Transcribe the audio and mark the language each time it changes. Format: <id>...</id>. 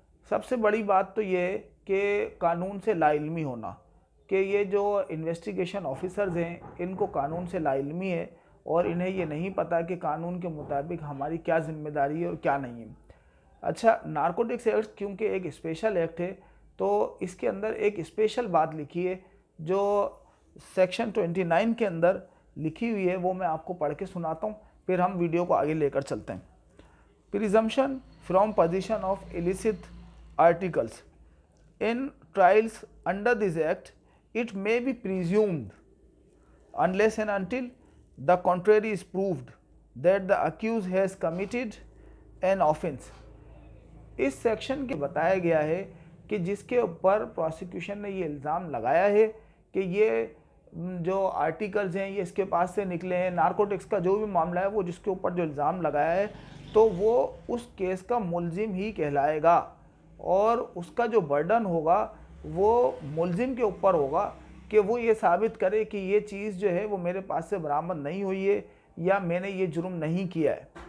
<hi>सबसे बड़ी बात तो ये है कि कानून से लाइल्मी होना, कि ये जो इन्वेस्टिगेशन ऑफिसर्स हैं इनको कानून से लाइल्मी है और इन्हें ये नहीं पता कि कानून के मुताबिक हमारी क्या जिम्मेदारी है और क्या नहीं है। अच्छा, नारकोटिक्स एक्ट क्योंकि एक स्पेशल एक्ट है, तो इसके अंदर एक स्पेशल बात लिखी है जो सेक्शन 29 के अंदर लिखी हुई है, वो मैं आपको पढ़ के सुनाता हूँ, फिर हम वीडियो को आगे लेकर चलते हैं।</hi> <en>Presumption from position of illicit articles in trials under this act, it may be presumed unless and until the contrary is proved that the accused has committed an offense।</en> <hi>इस सेक्शन के बताया गया है कि जिसके ऊपर प्रोसिक्यूशन ने ये इल्ज़ाम लगाया है कि ये जो आर्टिकल्स हैं ये इसके पास से निकले हैं, नारकोटिक्स का जो भी मामला है वो जिसके ऊपर जो इल्ज़ाम लगाया है, तो वो उस केस का मुलजिम ही कहलाएगा और उसका जो बर्डन होगा वो मुलजिम के ऊपर होगा कि वो ये साबित करे कि ये चीज़ जो है वो मेरे पास से बरामद नहीं हुई है या मैंने ये जुर्म नहीं किया है।</hi>